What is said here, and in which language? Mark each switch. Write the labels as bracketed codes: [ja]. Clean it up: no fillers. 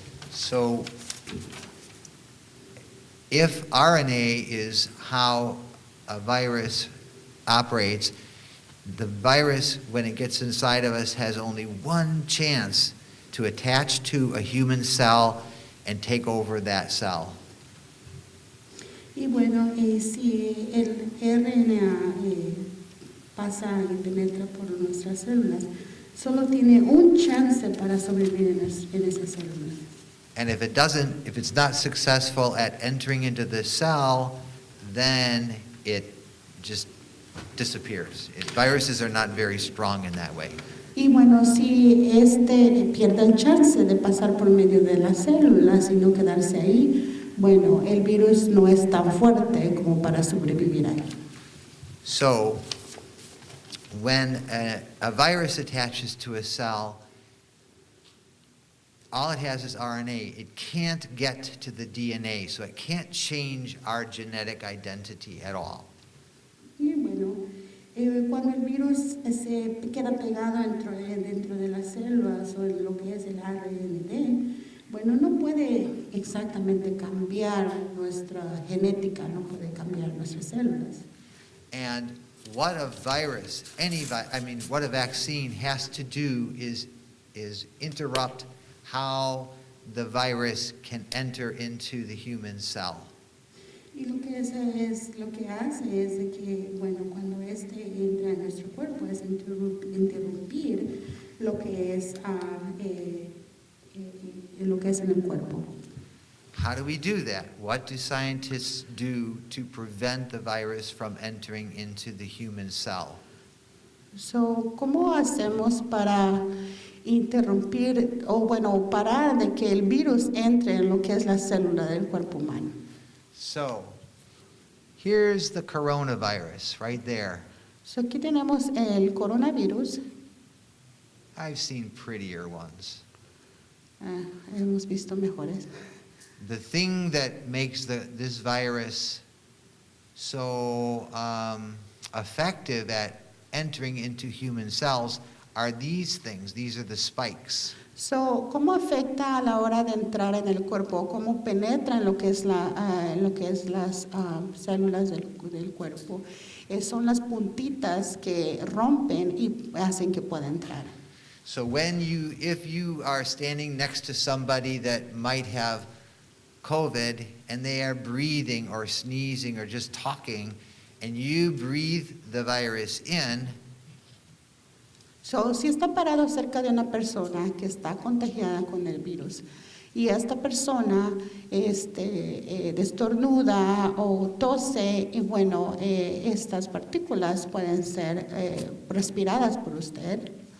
[en] So, if RNA is how a virus operates, the virus, when it gets inside of us, has only one chance to attach to a human cell and take over that cell. [es] Y bueno, si el RNA pasa y penetra por nuestras células, solo tiene un chance para sobrevivir en esas células. [en] And if it's not successful at entering into the cell, then it just disappears. Viruses are not very strong in that way. [es] Y bueno, si pierde el chance de pasar por medio de las células y no quedarse ahí, bueno, el virus no es tan fuerte como para sobrevivir ahí. [en] So, when a virus attaches to a cell, all it has is RNA. It can't get to the DNA, so it can't change our genetic identity at all. [es] Y bueno, cuando el virus se queda pegado dentro de las células o en lo que es el RNA, bueno, no puede exactamente cambiar nuestra genética, no puede cambiar nuestras células. [en] And what a virus, what a vaccine has to do is interrupt how the virus can enter into the human cell. [es] Y lo que hace es de que, bueno, cuando entra en nuestro cuerpo es interrumpir lo que es en el cuerpo. [en] How do we do that? What do scientists do to prevent the virus from entering into the human cell? [es] So, ¿cómo hacemos para interrumpir o bueno, parar de que el virus entre en lo que es la célula del cuerpo humano? [en] So, here's the coronavirus right there. [es] So, aquí tenemos el coronavirus. [en] I've seen prettier ones. [es] Hemos visto mejores. [en] The thing that makes this virus so effective at entering into human cells are these things. These are the spikes. [es] So, ¿cómo afecta a la hora de entrar en el cuerpo? ¿Cómo penetra en lo que es las células del cuerpo? Son las puntitas que rompen y hacen que pueda entrar. [en] So if you are standing next to somebody that might have COVID and they are breathing or sneezing or just talking, and you breathe the virus in, [es] So, si está parado cerca de una persona que está contagiada con el virus y esta persona destornuda o tose, y bueno, estas partículas pueden ser respiradas por usted.